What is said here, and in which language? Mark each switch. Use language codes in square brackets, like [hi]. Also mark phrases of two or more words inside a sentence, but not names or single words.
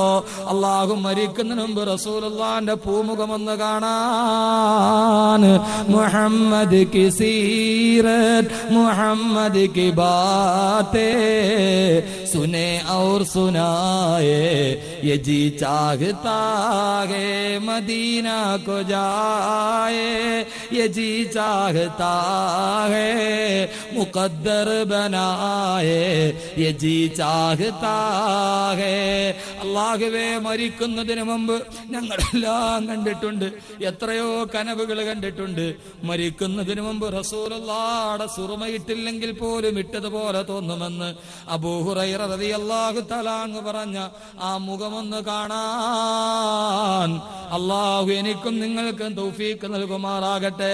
[ml] അള്ളാഹു മരിക്കുന്നതിന് മുമ്പ് റസൂലുള്ളാഹിന്റെ പൂമുഖമൊന്ന് കാണാൻ. [hi] मुहम्मद की सीरत मुहम्मद की बातें सुनें और सुनाएँ ये जी चाहता है मदीना को जाएँ ये जी चाहता है मुकद्दर बनाए ये जी चाहता है. [ml] അല്ലാഹുവേ, മരിക്കുന്നതിന് മുമ്പ് ഞങ്ങളെല്ലാം കണ്ടിട്ടുണ്ട്, എത്രയോ കനവുകൾ കണ്ടിട്ടുണ്ട്. മരിക്കുന്നതിന് മുമ്പ് റസൂലുള്ളാഹിയുടെ സുറുമയിട്ടില്ലെങ്കിൽ പോലും ഇട്ടതുപോലെ തോന്നുമെന്ന് അബൂ ഹുറൈറ [ar] رضي الله تعالى عنه [ml] പറഞ്ഞ ആ മുഖമൊന്ന് കാണാൻ അല്ലാഹു എനിക്കും നിങ്ങൾക്കും തൗഫീഖ് നൽകുമാറാകട്ടെ.